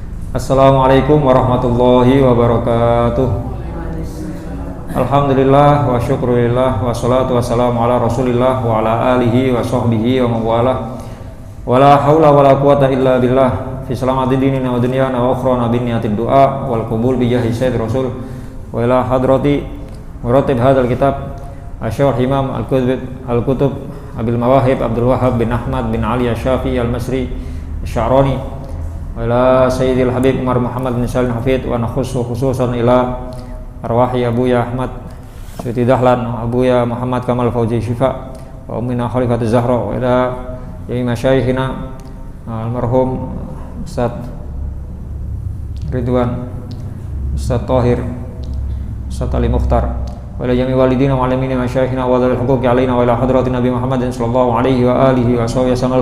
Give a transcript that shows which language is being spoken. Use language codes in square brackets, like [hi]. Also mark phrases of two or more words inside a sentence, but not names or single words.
[ar] السلام عليكم ورحمة الله وبركاته. الحمد لله والشكر لله والصلاة والسلام على رسول الله وعلى آله وصحبه ومن والاه. ولا حول ولا قوة إلا بالله. في سلامة ديننا ودنيانا وأخرانا بنية الدعاء والقبول بجاه سيد الرسل و ila hadrati muratib hadzal kitab Asy-Syaikh Imam Al-Kutub Abil Mawahib Abdul Wahhab bin Ahmad bin Ali Asy-Syafi'i Al-Masri Asy-Sya'rani ila Sayyidil Habib Umar Muhammad bin Salim Hafid wa nakhussu khususan ila arwahi Abuya Ahmad Syuti Dahlan Abuya Muhammad Kamal Fauzi Syifa wa ummina Khalifatul Zahra wa ila jami masyayikhina almarhum Ustaz Ridwan Ustaz Tahir Ustaz Ali Mukhtar وإلى جميع والدينا ومعلمينا ومشايخنا وذوي الحقوق علينا وإلى حضرة النبي محمد صلى الله عليه وعلى آله وصحبه وسلم.